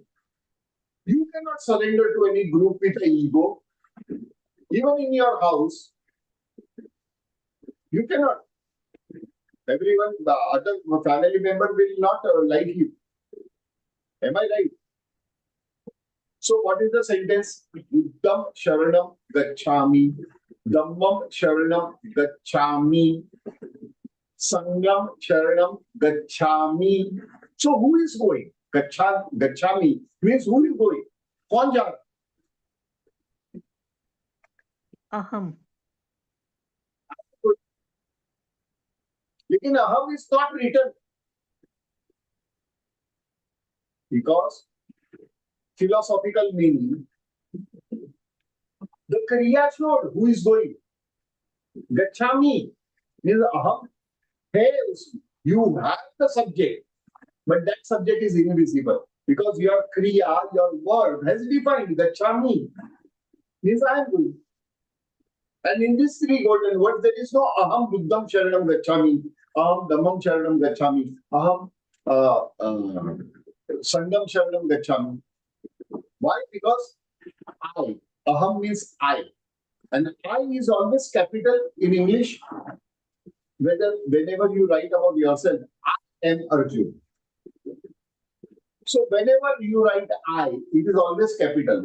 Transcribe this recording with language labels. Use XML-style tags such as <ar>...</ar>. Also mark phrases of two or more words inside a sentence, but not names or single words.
<en>You cannot surrender to any group with an ego. Even in your house, you cannot. Everyone, the other family member will not like you. Am I right? So what is the sentence?</en> <pi>Buddham Sharanam Gacchami. Dhammam Sharanam Gacchami. Sangam Sharanam Gacchami.</pi> <en>So who is going? Gacchami means who is going?</en> <hi>कौन जा रहा? Aham.</hi> <en>Lekin aham is not written. Because philosophical meaning, the Kriya showed who is going. Gacchami means aham. Hey, you have the subject, but that subject is invisible. Because your Kriya, your verb has defined Gacchami. Means I am going. And in these three golden words, there is no</en> <pi>aham buddham sharanam gacchami, aham dhammam sharanam gacchami, aham sangam sharanam gacchami.</pi> <en>Why? Because I. Aham means I. And I is always capital in English. Whenever you write about yourself, I am Arjun. So whenever you write I, it is always capital.</en>